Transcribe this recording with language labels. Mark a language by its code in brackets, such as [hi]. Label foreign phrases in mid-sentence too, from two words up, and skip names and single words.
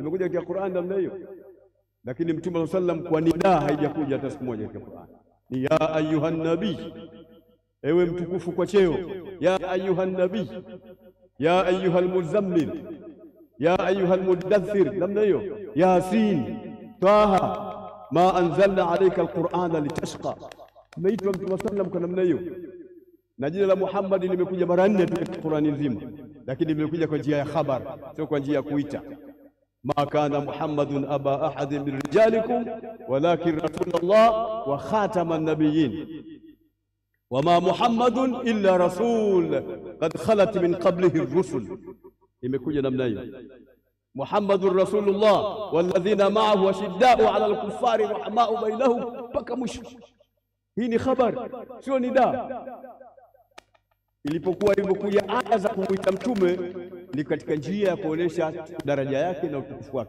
[sw] Imekuja katika Qur'an namna hiyo. Lakini Mtume sallam kwa nida haijakuja hata siku moja katika Qur'an. Ni [ar] يا أيها النبي, [sw] ewe mtukufu kwa cheo. [ar] يا أيها النبي يا أيها المزمل يا أيها المدثر, [sw] namna hiyo. [ar] ياسين طه ما أنزلنا عليك القرآن لتشقى. [sw] Ameitwa Mtume sallam kwa namna hiyo. Na jina la Muhammad limekuja mara 4 tu katika Qur'ani nzima, lakini limekuja kwa njia ya khabar, sio kwa njia ya kuita. [ar] ما كان محمد أبا أحد من رجالكم ولكن رسول الله وخاتم النبيين وما محمد إلا رسول قد خلت من قبله الرسل. [sw] Imekuja namna hiyo. [ar] محمد رسول الله والذين معه أشداء على الكفار رحماء بينهم, [sw] mpaka mwisho. Hii ni khabar, sio nida. Ilipokuwa ilivyokuja aya za kumuita Mtume ni katika njia ya kuonesha daraja yake na utukufu wake.